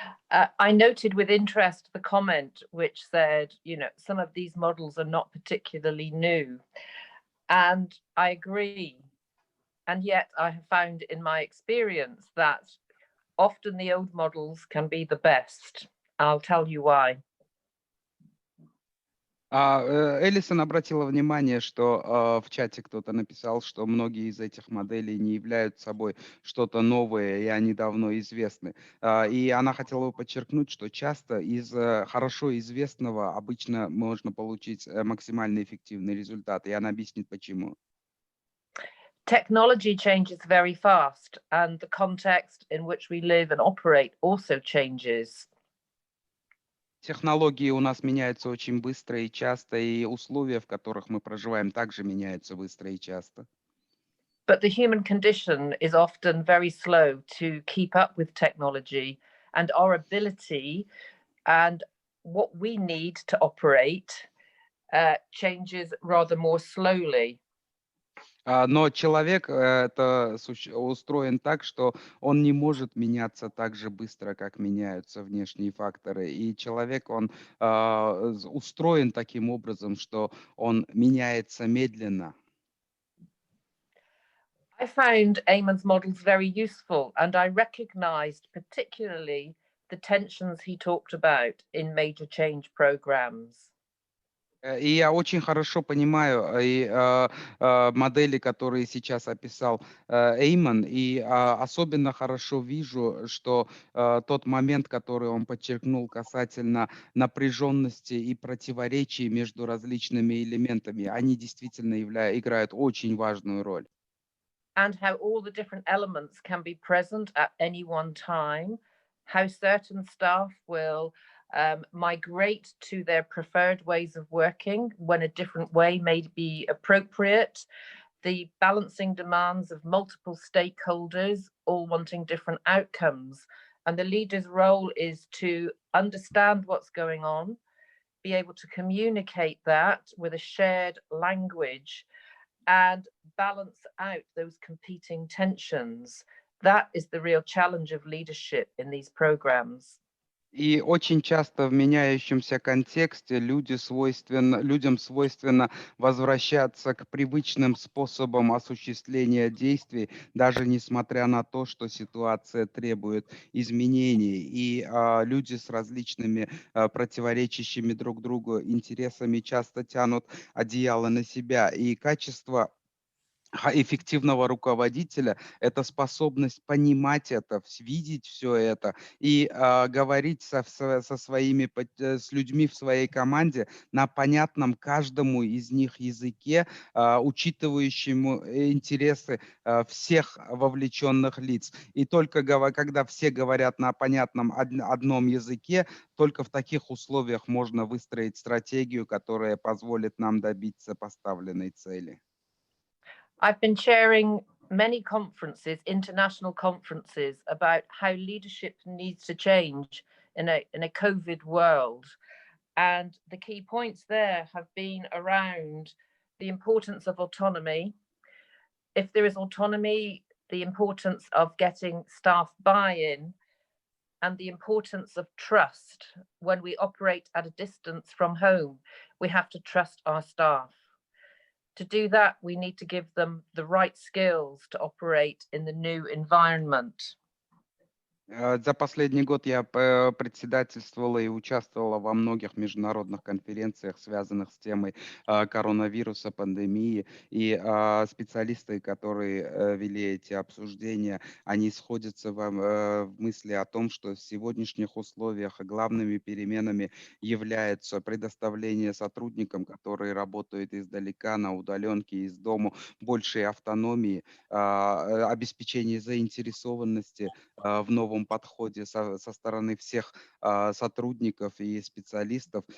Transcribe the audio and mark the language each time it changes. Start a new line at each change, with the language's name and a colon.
English: I noted with interest the comment which said, you know, some of these models are not particularly new. And I agree. And yet I have found in my experience that often the old models can be the best. I'll tell you why.
Russian: Элисон обратила внимание, что в чате кто-то написал, что многие из этих моделей не являются собой что-то новое, и они давно известны. И она хотела бы подчеркнуть, что часто из хорошо известного обычно можно получить максимально эффективный результат, и она объяснит, почему.
English: Technology changes very fast, and the context in which we live and operate also changes.
Russian: Технологии у нас меняются очень быстро и часто, и условия, в которых мы проживаем, также меняются быстро и часто.
English: But the human condition is often very slow to keep up with technology, and our ability and what we need to operate changes rather more slowly.
Russian: Но человек устроен так, что он не может меняться так же быстро, как меняются внешние факторы. И человек, он устроен таким образом, что он меняется медленно.
English: I found Eamon's models very useful, and I recognized particularly the tensions he talked about in major change programs.
Russian: И я очень хорошо понимаю модели, которые сейчас описал Эйман, и особенно хорошо вижу, что тот момент, который он подчеркнул касательно напряженности и противоречий между различными элементами, они действительно играют очень важную роль.
English: And how all the different elements can be present at any one time, how certain staff will migrate to their preferred ways of working when a different way may be appropriate, the balancing demands of multiple stakeholders all wanting different outcomes. And the leader's role is to understand what's going on, be able to communicate that with a shared language, and balance out those competing tensions. That is the real challenge of leadership in these programs.
Russian: И очень часто в меняющемся контексте людям свойственно возвращаться к привычным способам осуществления действий, даже несмотря на то, что ситуация требует изменений. И люди с различными противоречащими друг другу интересами часто тянут одеяло на себя. И качество эффективного руководителя — это способность понимать это, видеть все это и говорить с людьми в своей команде на понятном каждому из них языке, учитывающему интересы всех вовлеченных лиц. И только когда все говорят на понятном одном языке, только в таких условиях можно выстроить стратегию, которая позволит нам добиться поставленной цели.
English: I've been chairing many conferences, international conferences, about how leadership needs to change in a COVID world. And the key points there have been around the importance of autonomy. If there is autonomy, the importance of getting staff buy-in, and the importance of trust. When we operate at a distance from home, we have to trust our staff. To do that, we need to give them the right skills to operate in the new environment.
Russian: За последний год я председательствовала и участвовала во многих международных конференциях, связанных с темой коронавируса, пандемии. И специалисты, которые вели эти обсуждения, они сходятся в мысли о том, что в сегодняшних условиях главными переменами является предоставление сотрудникам, которые работают издалека, на удаленке, из дома, большей автономии, обеспечение заинтересованности в новом подходе со стороны всех сотрудников и специалистов.